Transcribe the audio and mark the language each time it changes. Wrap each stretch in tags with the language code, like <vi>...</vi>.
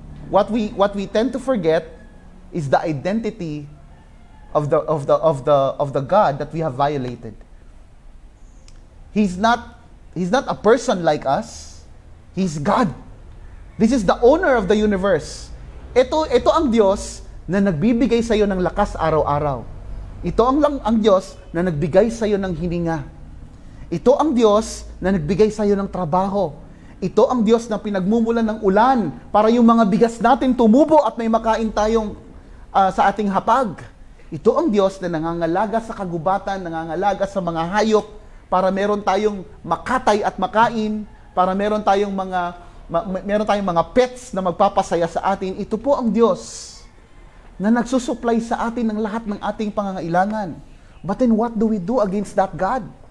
<en>What we tend to forget is the identity of the God that we have violated. He's not a person like us. He's God. This is the owner of the universe.</en> <tl>Ito ang Diyos na nagbibigay sa iyo ng lakas araw-araw. Ito ang Diyos na nagbigay sa iyo ng hininga. Ito ang Diyos na nagbigay sa iyo ng trabaho. Ito ang Diyos na pinagmumulan ng ulan para yung mga bigas natin tumubo at may makain tayong sa ating hapag. Ito ang Diyos na nangangalaga sa kagubatan, nangangalaga sa mga hayop para meron tayong makatay at makain, para meron tayong mga pets na magpapasaya sa atin. Ito po ang Diyos na nagsusupply sa atin ng lahat ng ating pangangailangan.</tl> <en>But then what do we do against that God?</en>